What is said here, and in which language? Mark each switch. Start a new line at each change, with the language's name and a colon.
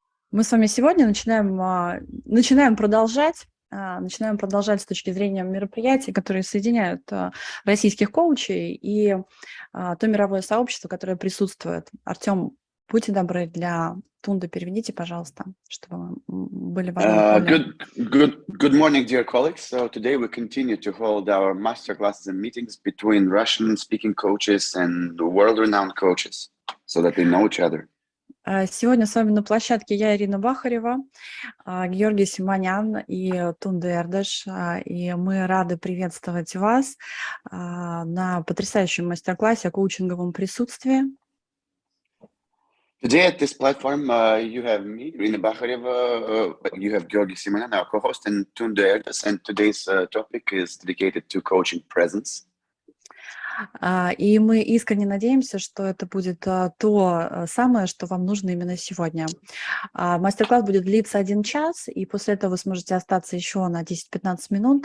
Russian: Мы с вами сегодня начинаем продолжать с точки зрения мероприятий, которые соединяют российских коучей и то мировое сообщество, которое присутствует. Артем, будьте добры, для Тунде переведите, пожалуйста, чтобы были в одном поле.
English: Good morning, dear colleagues. So today we continue to hold our masterclasses and meetings between Russian-speaking coaches and world-renowned coaches, so that they know each other.
Russian: Сегодня с вами на площадке я, Ирина Бахарева, Георгий Симонян и Тундэ Эрдош. И мы рады приветствовать вас на потрясающем мастер-классе о коучинговом присутствии.
English: Today at this platform, you have me, Irina Bахарева, you have Георгий Симонян, our co-host, and Tünde Erdös, and today's topic is dedicated to coaching presence.
Russian: И мы искренне надеемся, что это будет то самое, что вам нужно именно сегодня. Мастер-класс будет длиться 1 час, и после этого вы сможете остаться еще на 10-15 минут.